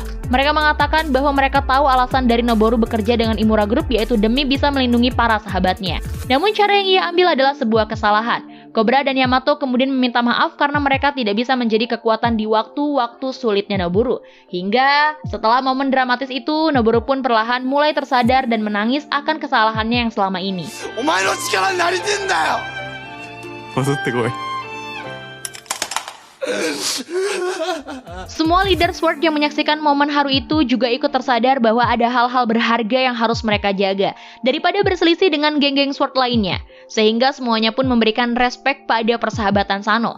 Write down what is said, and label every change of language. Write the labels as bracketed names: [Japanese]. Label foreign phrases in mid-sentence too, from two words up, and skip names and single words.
[Indonesian] Mereka mengatakan bahwa mereka tahu alasan dari Noboru bekerja dengan Imura Group, yaitu demi bisa melindungi para sahabatnya. Namun cara yang ia ambil adalah sebuah kesalahan. Cobra dan Yamato kemudian meminta maaf karena mereka tidak bisa menjadi kekuatan di waktu-waktu sulitnya Noboru. Hingga setelah momen dramatis itu, Noboru pun perlahan mulai tersadar dan menangis akan kesalahannya yang selama ini. [Japanese] お前の力になりてんだよ。戻ってこい。 [Indonesian] Semua leader SWORD yang menyaksikan momen haru itu juga ikut tersadar bahwa ada hal-hal berharga yang harus mereka jaga daripada berselisih dengan geng-geng SWORD lainnya. Sehingga semuanya pun memberikan respek pada persahabatan Sano.